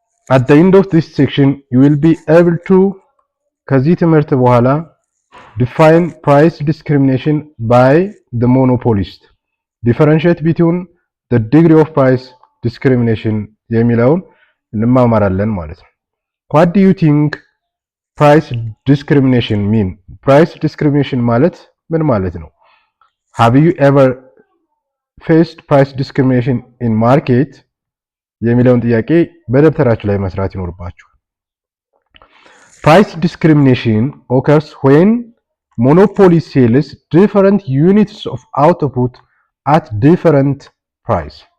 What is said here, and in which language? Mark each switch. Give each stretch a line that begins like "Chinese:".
English: At the end of this section, you will be able to
Amharic: ከዚህ ትምህርት በኋላ
English: define price discrimination by the monopolist, differentiate between the degree of price discrimination
Amharic: የሚለውን እንማማራለን ማለት ነው።
English: What do you think price discrimination mean?
Amharic: Price discrimination ማለት ምን ማለት ነው?
English: Have you ever faced price discrimination in market?
Amharic: የሚለውን ጥያቄ በደብተራችሁ ላይ መስራት ይኖርባችኋል።
English: Price discrimination occurs when monopoly sells different units of output at different price.